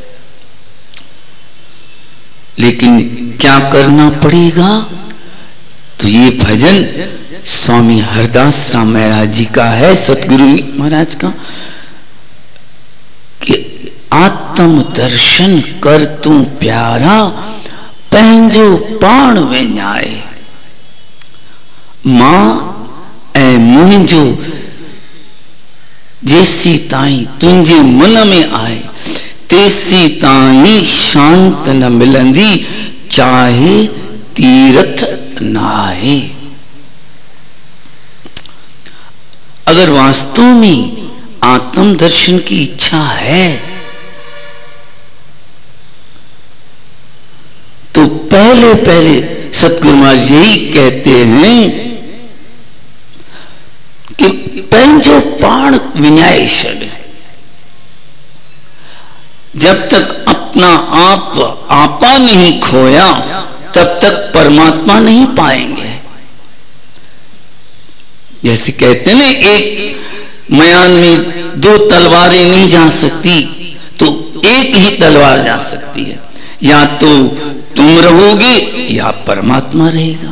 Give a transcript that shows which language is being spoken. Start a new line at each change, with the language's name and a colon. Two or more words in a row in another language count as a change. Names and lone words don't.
Hindi: लेकिन क्या करना पड़ेगा? तो ये भजन स्वामी हरदास राम महाराज जी का है, सतगुरु महाराज का।
Sindhi: कि आत्म दर्शन कर तू प्यारा, पंहिंजो पाण विञाए। मां ऐं मुंहिंजो जेसी ताईं तुंहिंजे मन में आए, तेसी ताईं शांत न मिलंदी, चाहे तीरथ न आए।
Hindi: अगर वास्तव में आत्म दर्शन की इच्छा है तो पहले पहले सतगुरु महाराज यही कहते हैं कि
Sindhi: पंहिंजो पाण विञाए छॾ।
Hindi: जब तक अपना आप आपा नहीं खोया तब तक परमात्मा नहीं पाएंगे। जैसे कहते हैं एक मयान में दो तलवारें नहीं जा सकती, तो एक ही तलवार जा सकती है, या तो तुम रहोगे या परमात्मा रहेगा।